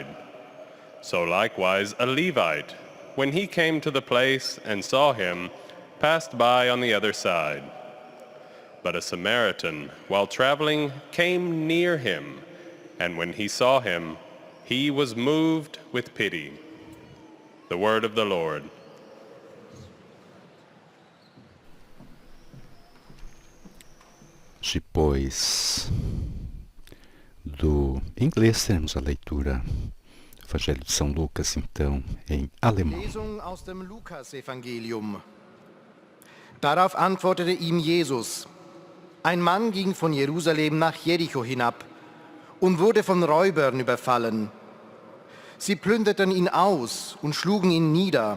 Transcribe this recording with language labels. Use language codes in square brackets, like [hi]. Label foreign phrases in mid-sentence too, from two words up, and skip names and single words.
[en] So likewise a Levite, when he came to the place and saw him, passed by on the other side. But a Samaritan, while traveling, came near him, and when he saw him, he was moved with pity." The word of the Lord. [pt] Depois do inglês, teremos a leitura do Evangelho de São Lucas, então, em alemão. [de] Lesung aus dem Lukasevangelium. Darauf antwortete ihm Jesus: Ein Mann ging von Jerusalem nach Jericho hinab und wurde von Räubern überfallen. Sie plünderten ihn aus und schlugen ihn nieder.